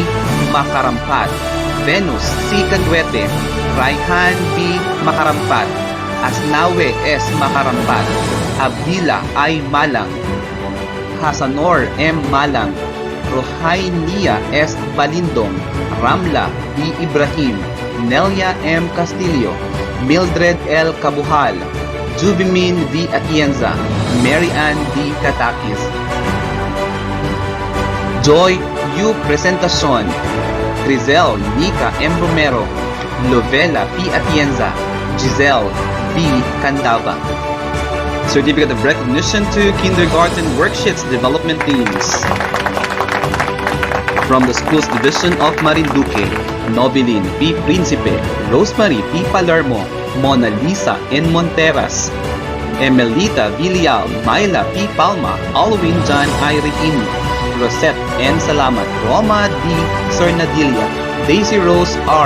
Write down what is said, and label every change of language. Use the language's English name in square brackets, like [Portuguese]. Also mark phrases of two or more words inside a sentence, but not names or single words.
[English] Makarampat, Venus C. Caduete, Raihan B. Makarampat, Asnawe S. Makarampat, Abdila I. Malang, Hasanor M. Malang, Rohainia S. Balindong, Ramla B. Ibrahim, Nelia M. Castillo, Mildred L. Kabuhal, Jubimin V. Atienza, Mary Ann D. Katakis, Joy U. Presentacion, Grizel Nika M. Romero, Lovella P. Atienza, Giselle B. Candava. Certificate of Recognition to Kindergarten Worksheets Development Teams. From the Schools Division of Marinduque, Novelin P. Principe, Rosemary P. Palermo, Mona Lisa N. Monteras, Emelita Villial, Myla P. Palma, Alwin John I. Reini, Rosette N. Salamat, Roma D. Cernadilla, Daisy Rose R.